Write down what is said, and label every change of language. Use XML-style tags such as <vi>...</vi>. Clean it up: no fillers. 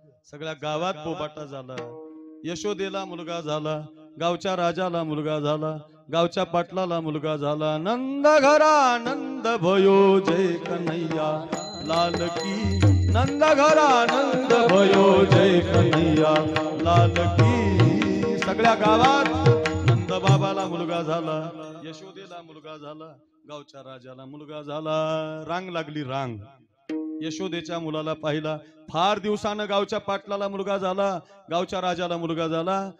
<mr>सगळ्या गावात बोबाटा झाला. यशोदेला मुलगा झाला, गावच्या राजाला मुलगा झाला, गावच्या पाटलाला मुलगा झाला.</mr> <hi>नंद घरा नंद भयो जय कन्हैया लाल की, नंद घरा नंद भयो जय कन्हैया लाल की.</hi> <mr>सगळ्या गावात नंद बाबाला मुलगा झाला, यशोदेला मुलगा झाला, गावच्या राजाला मुलगा झाला. रांग लागली रांग. यशोदेच्या मुलाला पाहिला. फार दिवसानं गावच्या पाटलाला मुलगा झाला, गावच्या राजाला मुलगा झाला.</mr>